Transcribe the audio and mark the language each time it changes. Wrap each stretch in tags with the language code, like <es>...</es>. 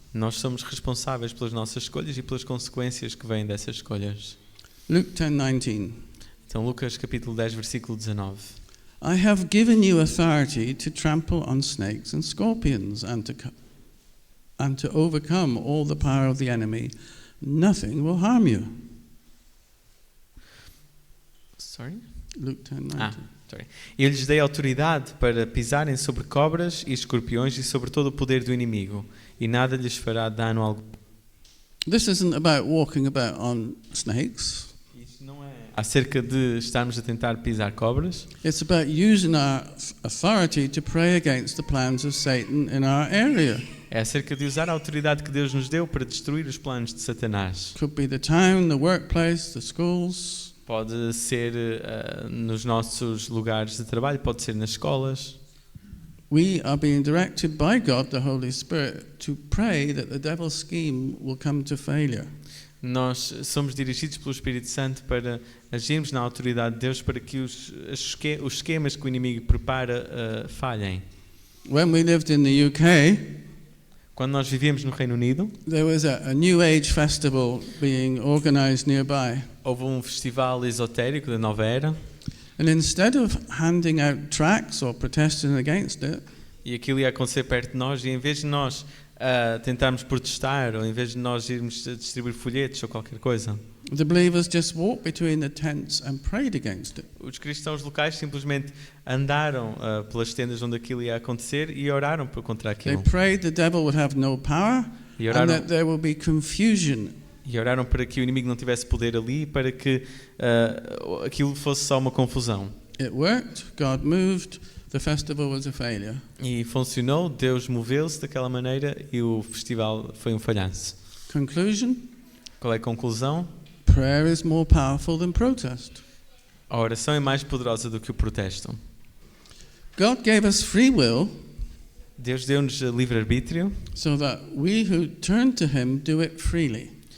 <pt>Nós somos responsáveis pelas nossas escolhas e pelas consequências que vêm dessas escolhas.</pt> <en>Luke 10:19.</en> <pt>Então, Lucas capítulo 10, versículo 19.</pt> <en>I have given you authority to trample on snakes and scorpions and to overcome all the power of the enemy. Nothing will harm you. Sorry? Luke 10:19. Sorry.</en> <pt>Eu lhes dei autoridade para pisarem sobre cobras e escorpiões e sobre todo o poder do inimigo, e nada lhes fará dano algum.</pt> <en>This isn't about walking about on snakes.</en> <pt>Isto não é acerca de estarmos a tentar pisar cobras.</pt> <en>It's about using our authority to pray against the plans of Satan in our area.</en> <pt>É acerca de usar a autoridade que Deus nos deu para destruir os planos de Satanás.</pt> <en>Could be the town, the workplace, the schools.</en> <pt>Pode ser nos nossos lugares de trabalho, pode ser nas escolas.</pt> <en>We are being directed by God, the Holy Spirit, to pray that the devil's scheme will come to failure.</en> <pt>Nós somos dirigidos pelo Espírito Santo para agirmos na autoridade de Deus para que os esquemas que o inimigo prepara falhem.</pt> <en>When we lived in the UK,</en> <pt>quando nós vivíamos no Reino Unido,</pt> <en>there was a New Age festival being organized nearby.</en> <pt>Houve um festival esotérico da Nova Era.</pt> <en>And instead of handing out tracts or protesting against it,</en> <pt>e aquilo ia acontecer perto de nós, e em vez de nós tentarmos protestar, ou em vez de nós irmos distribuir folhetos ou qualquer coisa,</pt> <en>the believers just walked between the tents and prayed against it.</en> <pt>Os cristãos locais simplesmente andaram pelas tendas onde aquilo ia acontecer e oraram contra aquilo.</pt> <en>They prayed the devil would have no power and that there will be confusion.</en> <pt>E oraram para que o inimigo não tivesse poder ali, para que aquilo fosse só uma confusão.</pt> <en>It worked, God moved, the festival was a failure.</en> <pt>E funcionou, Deus moveu-se daquela maneira e o festival foi um falhanço.</pt> <en>Conclusion?</en> <pt>Qual é a conclusão?</pt> <en>Prayer is more powerful than protest.</en> <pt>A oração é mais poderosa do que o protesto.</pt> <en>God gave us free will.</en> <pt>Deus deu-nos livre-arbítrio.</pt> <en>So that we who turn to him do it freely.</en>